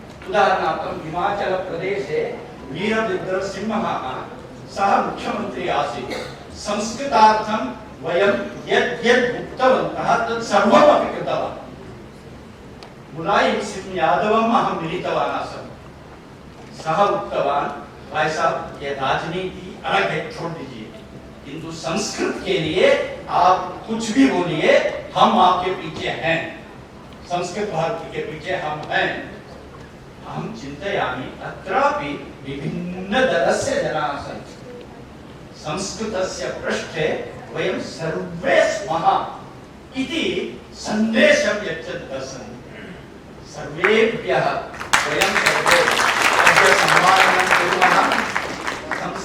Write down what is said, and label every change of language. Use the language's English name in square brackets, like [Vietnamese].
[Sanskrit] उदाहरणार्थं हिमाचलप्रदेशे वीरभद्रसिंहः सः मुख्यमन्त्री आसीत्। संस्कृतार्थं वयं यद् यद् उक्तवन्तः तत् सर्वमपि कृतवान्। मुलायम सिंह यादवम् अहं मिलितवान् आसम्। सः उक्तवान्, [Hindi] भाई साहब ये राजनीति अलग है, छोड़ दीजिए, किंतु संस्कृत के लिए आप कुछ भी बोलिए, हम आपके पीछे हैं, संस्कृत भारती के पीछे हम हैं। [Sanskrit] हम चिन्तयामि अत्रापि विभिन्नदलस्य जनाः सन्ति, संस्कृतस्य पृष्ठे वयं सर्वे स्मः इति सन्देशं यच्छन्तः सन्ति। सर्वेभ्यः वयं सर्वे अद्य सम्माननं कुर्मः।